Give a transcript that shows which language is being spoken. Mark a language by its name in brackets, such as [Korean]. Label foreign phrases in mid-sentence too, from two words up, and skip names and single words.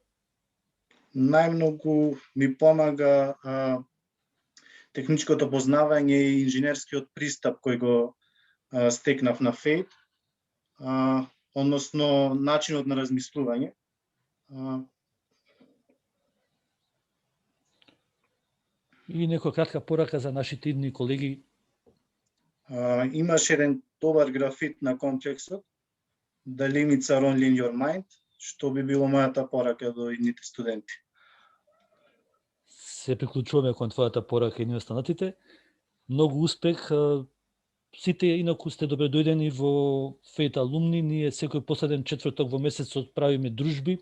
[Macedonian] Најмногу ми помага техничкото познавање и инженерскиот пристап кој го стекнав на ФЕЙТ, односно начинот на размислување. И некоја кратка порака за нашите идни колеги? Имаш еден добар графит на комплексот, [English] The limits are only in your mind, [Macedonian] што би било мојата порака до идните студенти. Се приклучуваме кон твојата порака и ние останатите. Многу успех. Сите инаку сте добре дојдени во ФЕЙТ алумни. Ние секој последен четврток во месецот правиме дружби.